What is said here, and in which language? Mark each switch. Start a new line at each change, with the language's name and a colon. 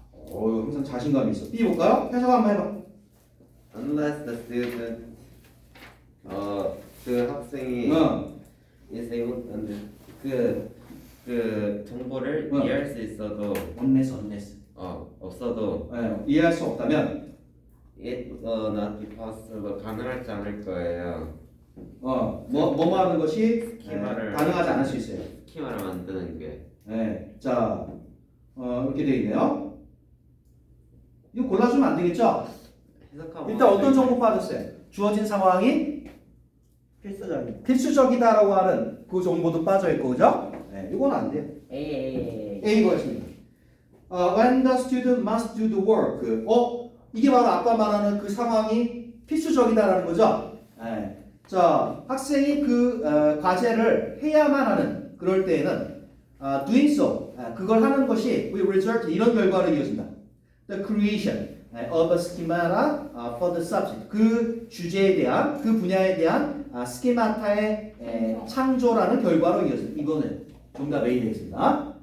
Korean: 항상 자신감이 있어. B 볼까요? 해석 한번 해봐.
English: Unless the student
Korean: 그 학생이
English: is able
Korean: 그 정보를 이해할 수 있어도
English: unless.
Korean: 없어도 이해할 수 없다면
English: it will not be possible
Korean: 가능하지 않을 거예요. 뭐 하는 것이 스키마를 가능하지 않을 수 있어요. 스키마를 만드는 게 자, 이렇게 되어 있네요. 이거 골라주면 안 되겠죠? 해석하고 일단 어떤 정보 빠졌어요? 주어진 상황이 필수적인. 필수적이다라고 하는 그 정보도 빠져 있고, 그죠? 이건 안 돼요. A 거였습니다.
English: When the student must do the work.
Korean: 이게 바로 아까 말하는 그 상황이 필수적이다라는 거죠. 자, 학생이 그 과제를 해야만 하는 그럴 때에는
English: doing so
Korean: 그걸 하는 것이
English: will result
Korean: 이런 결과를 이어진다.
English: The creation of a schemata for the subject.
Korean: 그 주제에 대한 그 분야에 대한 스키마타의 창조라는 결과로 이어진다. 이거는 정답 A 되겠습니다.